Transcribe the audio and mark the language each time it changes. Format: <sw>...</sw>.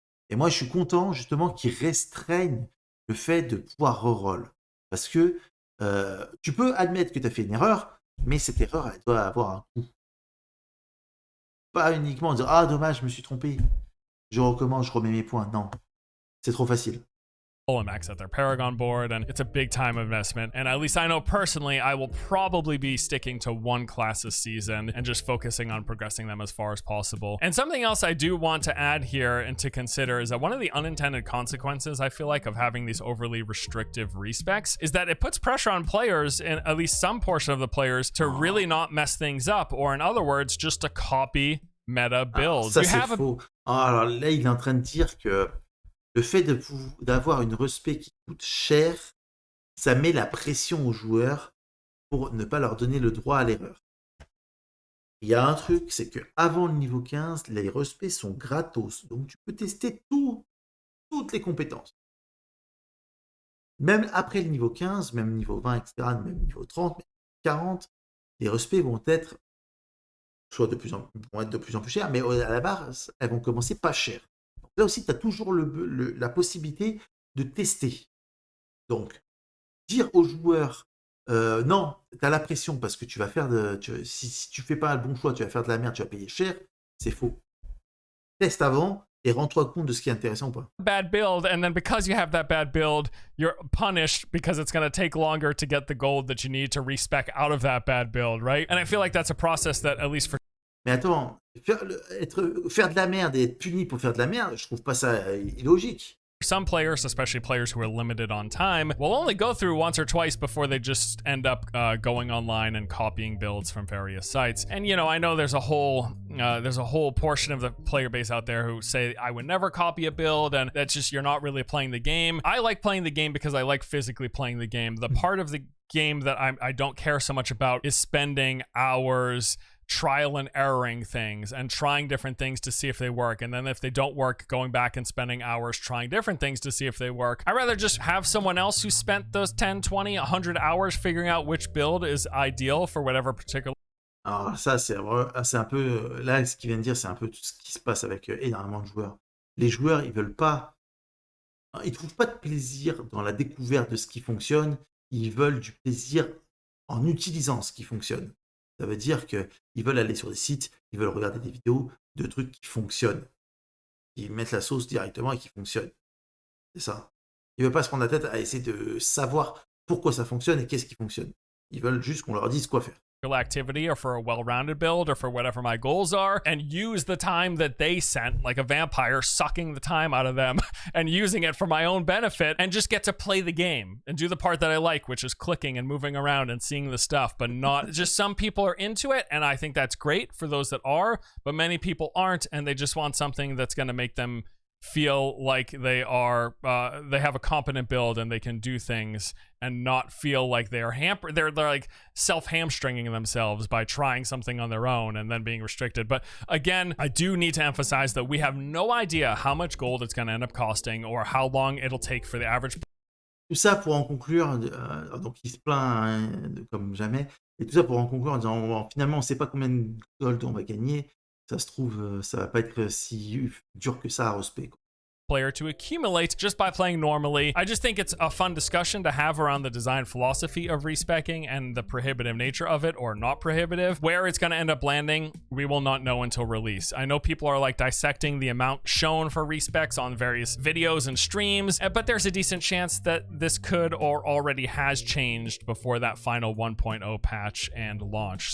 <fr>Et moi, je suis content, justement, qu'ils restreignent le fait de pouvoir reroll. Parce que tu peux admettre que tu as fait une erreur, mais cette erreur, elle doit avoir un coût. Pas uniquement dire « Ah, dommage, je me suis trompé. Je recommence, je remets mes points. » Non, c'est trop facile.</fr> <en>And max out their Paragon board, and it's a big time investment. And at least I know personally, I will probably be sticking to one class this season and just focusing on progressing them as far as possible. And something else I do want to add here and to consider is that one of the unintended consequences, I feel like, of having these overly restrictive respecs is that it puts pressure on players, and at least some portion of the players, to really not mess things up, or in other words, just to copy meta builds.</en> <fr>Ça, c'est faux. Alors là, il est en train de dire que le fait d'avoir une respect qui coûte cher, ça met la pression aux joueurs pour ne pas leur donner le droit à l'erreur. Il y a un truc, c'est qu'avant le niveau 15, les respects sont gratos. Donc tu peux tester toutes les compétences. Même après le niveau 15, même niveau 20, etc., même niveau 30, même 40, les respects vont être de plus en plus chers, mais à la base, elles vont commencer pas cher. Donc là aussi, tu as toujours la possibilité de tester. Donc, dire aux joueurs, non, tu as la pression parce que tu vas faire si tu fais pas le bon choix, tu vas faire de la merde, tu vas payer cher, c'est faux. Teste avant et rends-toi compte de ce qui est intéressant ou pas.</fr> <en>Bad build, and then because you have that bad build, you're punished because it's going to take longer to get the gold that you need to respec out of that bad build, right? And I feel like that's a process that, at least for...</en> <fr>Mais attends, faire de la merde et être puni pour faire de la merde, je trouve pas ça illogique.</fr> <en>Some players, especially players who are limited on time, will only go through once or twice before they just end up going online and copying builds from various sites. And you know, I know there's a whole portion of the player base out there who say I would never copy a build, and that's just, you're not really playing the game. I like playing the game because I like physically playing the game. The part of the game that I don't care so much about is spending hours trial and erroring things and trying different things to see if they work, and then if they don't work, going back and spending hours trying different things to see if they work. I'd rather just have someone else who spent those 10, 20, 100 hours figuring out which build is ideal for whatever particular...</en> <fr>Alors ça, c'est un peu... Là, ce qu'il vient de dire, c'est un peu tout ce qui se passe avec énormément de joueurs. Les joueurs, ils veulent pas... Ils trouvent pas de plaisir dans la découverte de ce qui fonctionne. Ils veulent du plaisir en utilisant ce qui fonctionne. Ça veut dire qu'ils veulent aller sur des sites, ils veulent regarder des vidéos de trucs qui fonctionnent. Ils mettent la sauce directement et qui fonctionnent. C'est ça. Ils ne veulent pas se prendre la tête à essayer de savoir pourquoi ça fonctionne et qu'est-ce qui fonctionne. Ils veulent juste qu'on leur dise quoi faire.</fr> <en>Activity or for a well-rounded build or for whatever my goals are, and use the time that they sent, like a vampire, sucking the time out of them and using it for my own benefit, and just get to play the game and do the part that I like, which is clicking and moving around and seeing the stuff, but not just... Some people are into it, and I think that's great for those that are, but many people aren't, and they just want something that's going to make them feel like they have a competent build and they can do things and not feel like they're like self-hamstringing themselves by trying something on their own and then being restricted. But again, I do need to emphasize that we have no idea how much gold it's going to end up costing or how long it'll take for the average.</en> <fr>Tout ça pour en conclure, donc il se plaint hein, comme jamais, et tout ça pour en conclure en disant finalement on sait pas combien de gold on va gagner, ça se trouve ça va pas être si dur que ça à respect.</fr> <en>Player to accumulate just by playing normally. I just think it's a fun discussion to have around the design philosophy of respecing and the prohibitive nature of it, or not prohibitive. Where it's going to end up landing, we will not know until release. I know people are like dissecting the amount shown for respecs on various videos and streams, but there's a decent chance that this could or already has changed before that final 1.0 patch and launch.</en>